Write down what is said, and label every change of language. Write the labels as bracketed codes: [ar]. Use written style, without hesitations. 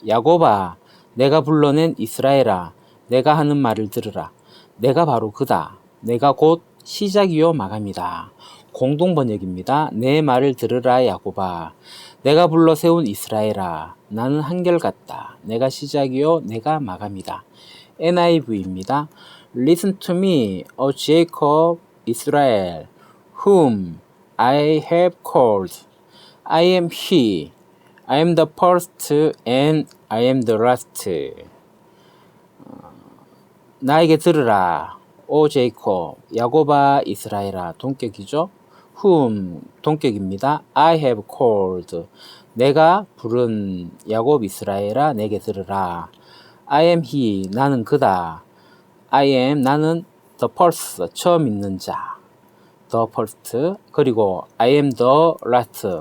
[ko] 야곱아 내가 불러낸 이스라엘아 내가 하는 말을 들으라. 내가 바로 그다. 내가 곧 시작이요 마감이다. 공동번역입니다. 내 말을 들으라 야곱아. 내가 불러 세운 이스라엘아 나는 한결같다. 내가 시작이요 내가 마감이다. NIV입니다. [en] Listen to me, O Jacob, Israel, whom I have called. I am he. I am the first and I am the last. [ko] 나에게 들으라. 오 제이콥, 야곱아 이스라엘아. 동격이죠. whom 동격입니다. [en] I have called. [ko] 내가 부른 야곱 이스라엘아 내게 들으라. [en] I am he. [ko] 나는 그다. [en] I am [ko] 나는 [en] the first [ko] 처음 있는 자. [en] the first. 그리고 I am the last.